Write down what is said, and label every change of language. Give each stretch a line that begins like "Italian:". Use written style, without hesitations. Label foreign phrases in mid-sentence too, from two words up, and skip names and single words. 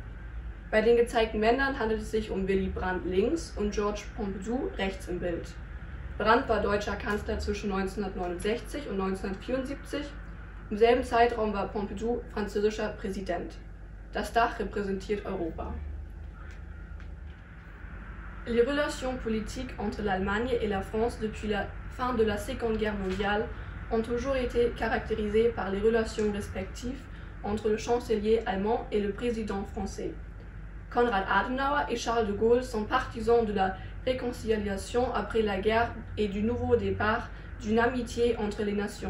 German: Bei den gezeigten Männern handelt es sich um Willy Brandt links und Georges Pompidou rechts im Bild. Brandt war deutscher Kanzler zwischen 1969 und 1974. Im selben Zeitraum war Pompidou französischer Präsident. Das Dach repräsentiert Europa.
French: Les relations politiques entre l'Allemagne et la France depuis la fin de la Seconde Guerre mondiale ont toujours été caractérisées par les relations respectives entre le chancelier allemand et le président français. Konrad Adenauer et Charles de Gaulle sont partisans de la réconciliation après la guerre et du nouveau départ d'une amitié entre les nations.